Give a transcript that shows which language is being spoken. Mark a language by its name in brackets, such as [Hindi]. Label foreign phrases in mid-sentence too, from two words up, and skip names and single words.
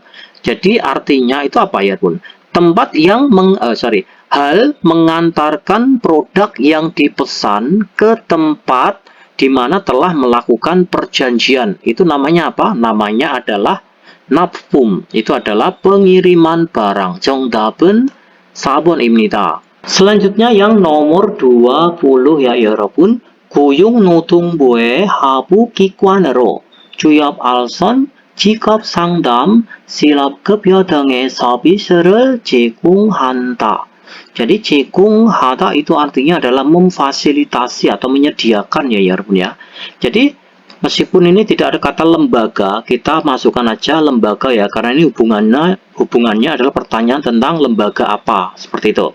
[Indonesian] Jadi artinya itu apa ya Bun? Tempat yang hal mengantarkan produk yang dipesan ke tempat di mana telah melakukan perjanjian. Itu namanya apa? Namanya adalah 납품. Itu adalah pengiriman barang. [Korean] 정답은 4번입니다. [Indonesian] Selanjutnya yang nomor 20 ya 여러분. [Korean] 고용노동부의 하부기관으로 주협 알선, 직업 상담, 실업급여 등의 서비스를 제공한다. [Indonesian] Jadi 제공하다 itu artinya adalah memfasilitasi atau menyediakan ya 여러분 ya. Jadi meskipun ini tidak ada kata lembaga, kita masukkan aja lembaga ya, karena ini hubungannya adalah pertanyaan tentang lembaga apa, seperti itu.